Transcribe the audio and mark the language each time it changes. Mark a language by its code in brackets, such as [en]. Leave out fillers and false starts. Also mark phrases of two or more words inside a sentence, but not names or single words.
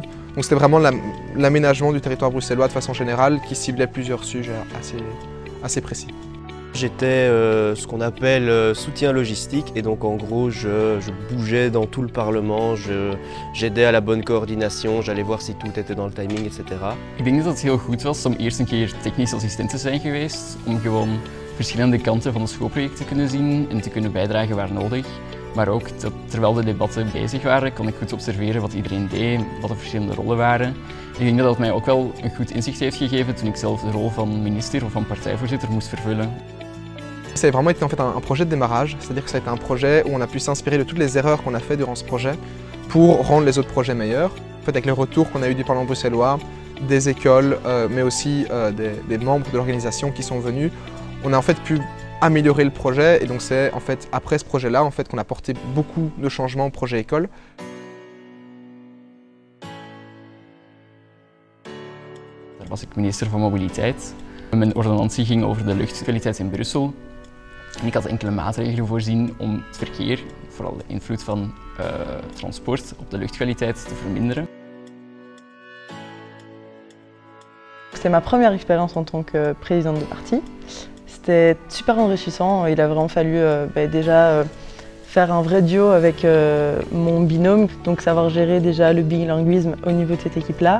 [fr] Donc c'était vraiment l'aménagement du territoire bruxellois de façon générale qui ciblait plusieurs sujets assez précis. J'étais ce qu'on appelle soutien logistique et donc en gros je bougeais dans tout le Parlement, j'aidais à la bonne coördination, j'allais voir si tout était dans le timing, etc. [nl] Ik denk dat het heel goed was om eerst een keer technisch assistent te zijn geweest, om gewoon verschillende kanten van het schoolproject te kunnen zien en te kunnen bijdragen waar nodig. Maar ook dat terwijl de debatten bezig waren, kon ik goed observeren wat iedereen deed, wat de verschillende rollen waren. Ik denk dat dat mij ook wel een goed inzicht heeft gegeven toen ik zelf de rol van minister of van partijvoorzitter moest vervullen. [fr] Ça a vraiment été en fait un projet de démarrage, c'est-à-dire que ça a été un projet où on a pu s'inspirer de toutes les erreurs qu'on a fait durant ce projet pour rendre les autres projets meilleurs. En fait, avec les retours qu'on a eu du Parlement bruxellois, des écoles, mais aussi des membres de l'organisation qui sont venus, on a en fait pu améliorer le projet et donc c'est en fait après ce projet-là en fait qu'on a apporté beaucoup de changements au projet école. [nl] Daar was ik minister van Mobiliteit. Mijn ordonnantie ging over de luchtkwaliteit in Brussel. En ik had enkele maatregelen voorzien om het verkeer, vooral de invloed van transport op de luchtkwaliteit te verminderen. [fr] C'était ma première expérience en tant que présidente de parti. C'était super enrichissant, il a vraiment fallu déjà faire un vrai duo avec mon binôme, donc savoir gérer déjà le bilinguisme au niveau de cette équipe-là.